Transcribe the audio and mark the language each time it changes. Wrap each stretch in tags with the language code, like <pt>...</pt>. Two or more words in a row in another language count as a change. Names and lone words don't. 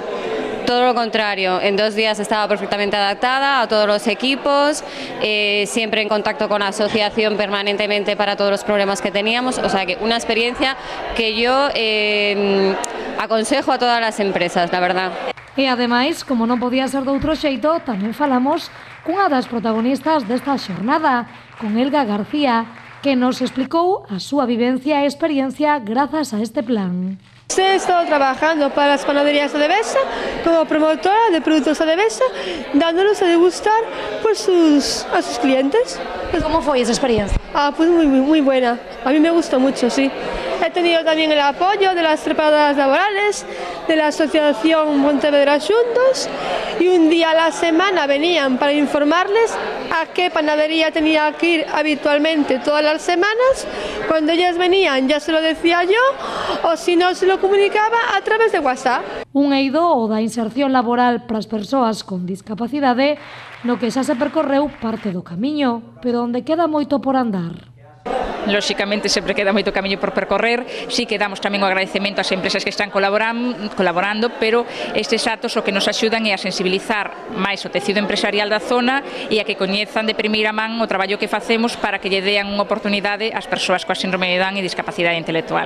<es>Todo lo contrario, en 2 días estaba perfectamente adaptada a todos los equipos, siempre en contacto con la asociación permanentemente para todos los problemas que teníamos, o sea que una experiencia que yo aconsejo a todas las empresas, la verdad.</es> <gl>E ademais, como non podía ser de outro xeito, tamén falamos cunha das protagonistas desta xornada, con Elga García, que nos explicou a súa vivencia e experiencia grazas a este plan.</gl> <es>He estado trabajando para las panaderías de Devesa como promotora de productos de Devesa, dándolos a degustar a sus clientes. ¿Cómo fue esa experiencia? Pues muy buena. A mí me gustó mucho, sí. He tenido también el apoyo de las preparadoras laborales, de la Asociación Pontevedra Xuntos, y un día a la semana venían para informarles a qué panadería tenía que ir habitualmente todas las semanas. Cuando ellas venían ya se lo decía yo, o si no se lo comunicaba a través de WhatsApp.</es> <gl>Un eido o da inserción laboral para as persoas con discapacidade no que xa se percorreu parte do camiño, pero onde queda moito por andar. lóxicamente sempre queda moito camiño por percorrer, si que damos tamén o agradecemento ás empresas que están colaborando, pero estes actos o que nos axudan é a sensibilizar máis o tecido empresarial da zona e a que coñezan de primeira man o traballo que facemos para que lle dean unha oportunidade ás persoas coa síndrome de Down e discapacidade intelectual.</gl>